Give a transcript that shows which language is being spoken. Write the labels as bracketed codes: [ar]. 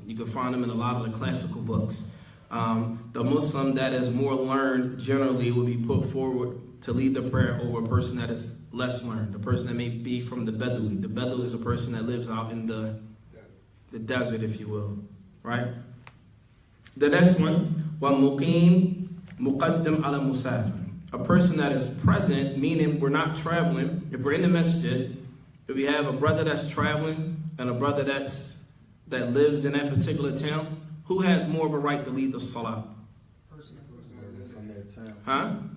[en] You can find them in a lot of the classical books. The Muslim that is more learned generally will be put forward to lead the prayer over a person that is less learned, the person that may be from the Badawi. The Badawi is a person that lives out in the desert, if you will, right? The next one, [ar] وَمُقِيمٌ مُقَدَّمْ عَلَى مُسَافِرٍ. [en] A person that is present, meaning we're not traveling. If we're in the masjid, if we have a brother that's traveling and a brother that lives in that particular town, who has more of a right to lead the salat? From that town. Huh?